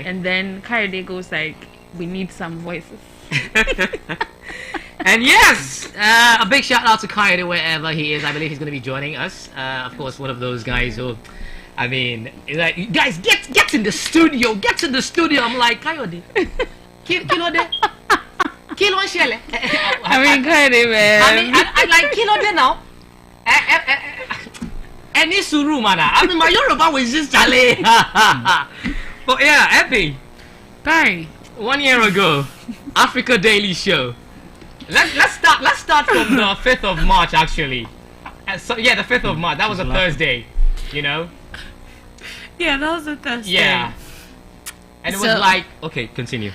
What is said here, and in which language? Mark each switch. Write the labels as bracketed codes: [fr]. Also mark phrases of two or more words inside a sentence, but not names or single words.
[en] And then Kayode goes like, we need some voices. And yes, a big shout out to Kayode wherever he is. I believe he's going to be joining us. Of course, one of those guys who, I mean, like, guys, get in the studio. Get in the studio. I'm like, Kayode. Kilode. [yo] Kilo Shele. [en] I mean, Kayode, man. I like Kilode now. Any suru, man. I mean, my Yoruba was just chale. But yeah, Epi. Kai. 1 year ago, Africa Daily Show. Let's start from the 5th of March actually. So yeah, the 5th of March. That was a Thursday, Yeah, that was a Thursday. Yeah. And it was like, okay, continue.